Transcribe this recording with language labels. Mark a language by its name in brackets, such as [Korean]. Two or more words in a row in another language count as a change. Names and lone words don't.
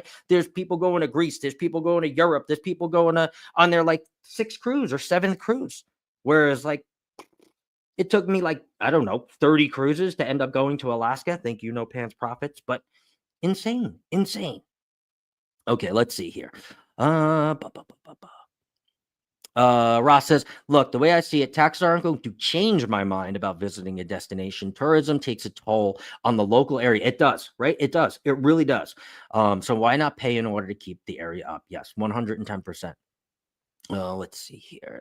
[English] There's people going to Greece, there's people going to Europe, there's people going to on their like sixth cruise or seventh cruise. Whereas like it took me like I don't know 30 cruises to end up going to Alaska. Thank you, no pants profits, but insane, insane. Okay, let's see here. Uh, ba, ba, ba, ba, ba. Ross says, look, the way I see it, taxes aren't going to change my mind about visiting a destination. Tourism takes a toll on the local area. It does, right? It does. It really does. So why not pay in order to keep the area up? Yes, 110%. Let's see here.